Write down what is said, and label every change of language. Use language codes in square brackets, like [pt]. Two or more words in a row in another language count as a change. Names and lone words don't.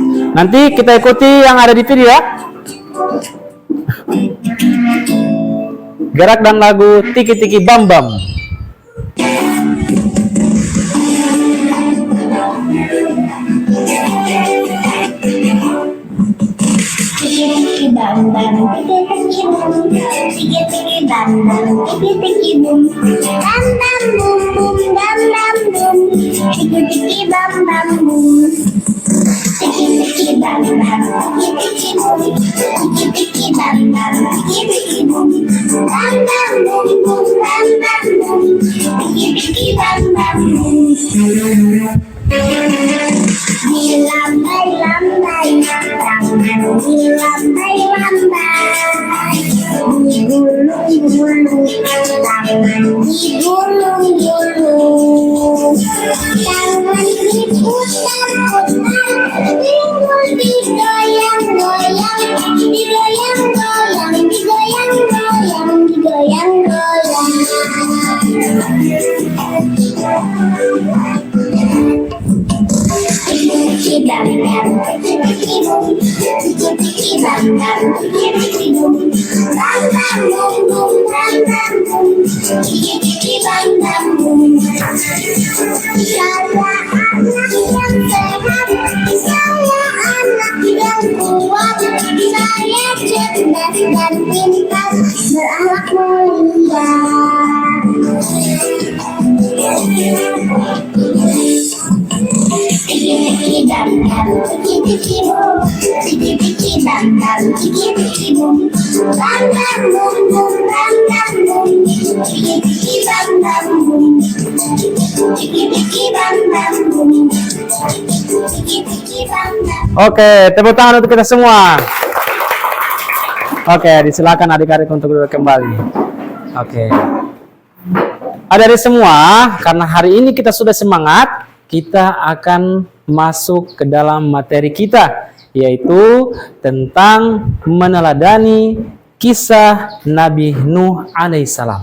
[id] Nanti kita ikuti yang ada di video ya. Gerak dan lagu Tiki Tiki Bam Bam. Tiki bam bam, tiki tiki boom, tiki tiki bam bam, tiki tiki boom, bam bam boom boom, bam bam boom, tiki tiki bam bam boom, tiki tiki bam bam, tiki tiki boom, tiki tiki bam bam, tiki tiki boom, bam bam boom boom, bam bam boom, tiki tiki bam bam boom. Dilambai lambai, tangan dilambai lambai, digulung gulung, tangan digulung gulung, tangan diputar putar, pinggul digoyang goyang, digoyang goyang, digoyang goyang, digoyang goyang. Tiki bam bam, tiki boom, tiki bam bam, tiki boom, bam bam boom boom, bam bam boom, tiki bam bam boom. Saya anak yang sehat, saya anak yang kuat, saya cerdas dan pintar, berakhlak mulia. Tiki bam bam, tiki boom, tiki bam bam, tiki boom, bam bam boom boom, bam bam boom, tiki bam bam boom, tiki bam bam boom, tiki bam bam. Oke, tepuk tangan untuk kita semua. Oke, disilakan adik-adik untuk duduk kembali. Oke. Adik-adik semua, karena hari ini kita sudah semangat, kita akan masuk ke dalam materi kita, yaitu tentang meneladani kisah Nabi Nuh alaihissalam.